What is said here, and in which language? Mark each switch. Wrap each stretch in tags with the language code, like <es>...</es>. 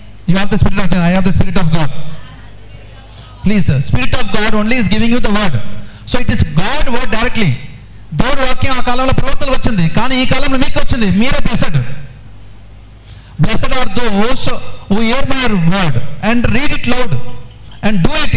<en>You have the spirit of God. I have the spirit of God. Please, spirit of God only is giving you the word. So it is God word directly.</en> <te>దేవుడు వాక్యం ఆ కాలంలో ప్రవక్తలకు వచ్చింది, కానీ ఈ కాలంలో మీకు వచ్చింది. మీరే blessed.</te> <en>Blessed are those who hear my word and read it loud and do it.</en>